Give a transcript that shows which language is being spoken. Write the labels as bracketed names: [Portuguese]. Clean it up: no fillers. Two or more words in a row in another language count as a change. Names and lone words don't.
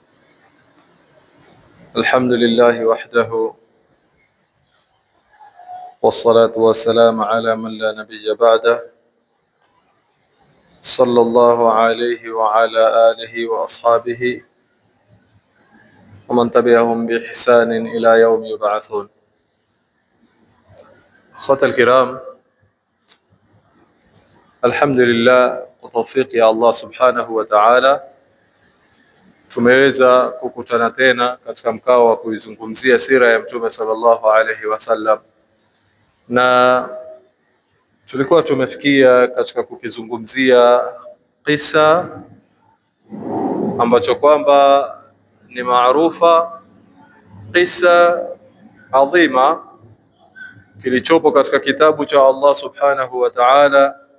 [Arabic] الحمد لله وحده، والصلاة والسلام على من لا نبي بعده، صلى الله عليه وعلى آله وأصحابه ومن تبعهم بإحسان إلى يوم يبعثون. أخوة الكرام، alhamdulillah [Swahili] kwa tawfiki ya Allah [Arabic] سبحانه وتعالى [Swahili] tumeweza kukutana tena katika mkao wa kuizungumzia sira ya Mtume [Arabic] صلى الله عليه وسلم, [Swahili] na tulikuwa tumefikia katika kukizungumzia kisa ambacho kwamba ni maarufa, kisa adhima kilichopo katika kitabu cha Allah [Arabic] سبحانه وتعالى,